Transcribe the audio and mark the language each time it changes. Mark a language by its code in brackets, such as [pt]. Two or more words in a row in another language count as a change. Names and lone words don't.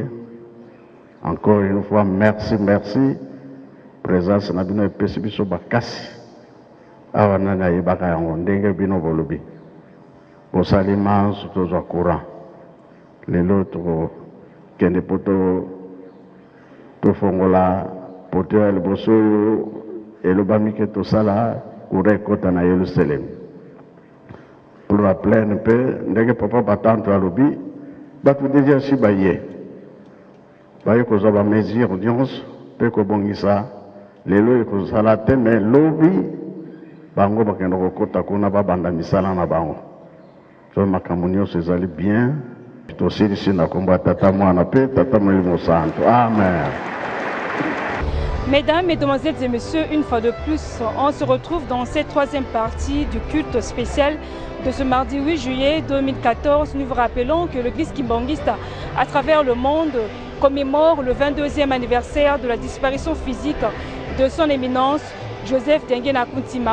[fr] Encore une fois merci présence [ln] na bino epesi biso bakasi awa nani ayebaka yango ndenge bino bolobi bosali manso tozwa courant. Lelo tokokende po tofongola poto ya liboso oyo elobami ke tosala courant ekota na Yerusalem [fr] pour la plaine [ln] mpe ndenge papa batanto alobi bato deja si baye kozwa bamesure nyonso mpe kobongisa. Lelo ekozala te me lobi bango bakende kokota kuna babanda misala na bango. So makambo nyonso ezali bien. Tosilisi na kombo ya tata mwana pe tata Molimo Santo. Amen. [fr] Mesdames, Mesdemoiselles et Messieurs, une fois de plus, on se retrouve dans cette troisième partie du culte spécial de ce mardi 8 juillet 2014. Nous vous rappelons que l'Église kimbangiste à travers le monde commémore le 22e anniversaire de la disparition physique de son éminence Joseph Dengena Kuntima.